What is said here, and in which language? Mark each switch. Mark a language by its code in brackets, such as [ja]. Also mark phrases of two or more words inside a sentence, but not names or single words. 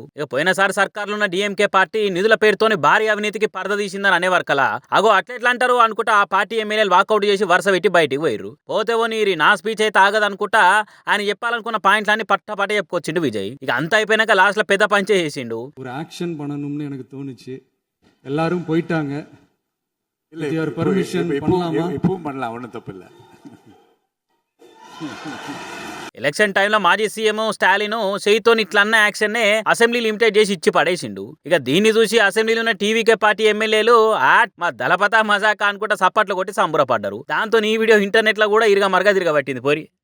[te] ఇక పోయినసారి సర్కార్లో ఉన్న డిఎంకే పార్టీ నిధుల పేరుతోని భారీ అవినీతికి పరద తీసిందని అనేవారు. అగో అట్లెట్లా అంటారు అనుకుంటా ఆ పార్టీ ఎమ్మెల్యేలు వాకౌట్ చేసి వరుస పెట్టి బయటికి పోయిర్రు. పోతేవో నీరి నా స్పీచ్ అయితే ఆగదనుకుంటా ఆయన చెప్పాలనుకున్న పాయింట్లన్నీ పట్టపట్ట చెప్పుకొచ్చిండు విజయ్. ఇక అంత అయిపోయినాక లాస్ట్ లో పెద్ద పంచే చేసిండు. [ta] ஒரு ஆக்ஷன் பண்ணணும்னு எனக்கு தோணுச்சு. எல்லாரும் போயிட்டாங்க. இல்ல பர்மிஷன் பண்ணலாமா? இப்பவும் பண்ணலாம், ஒன்றும் தப்பு இல்லை. [te] ఎలక్షన్ టైంలో మాజీ సీఎం స్టాలిన్ చేయితో ఇట్లన్న యాక్షన్ నే అసెంబ్లీ లిమిటెడ్ చేసి ఇచ్చి పడేసిండు. ఇక దీన్ని చూసి అసెంబ్లీలో ఉన్న టీవీకే పార్టీ ఎమ్మెల్యేలు మా దళపత మజాకా అనుకుంటా సప్పట్లు కొట్టి సంబరపడ్డారు. దాంతో ఈ వీడియో ఇంటర్నెట్ లో కూడా ఇరుగా మరగా తిరగబట్టింది పోరి.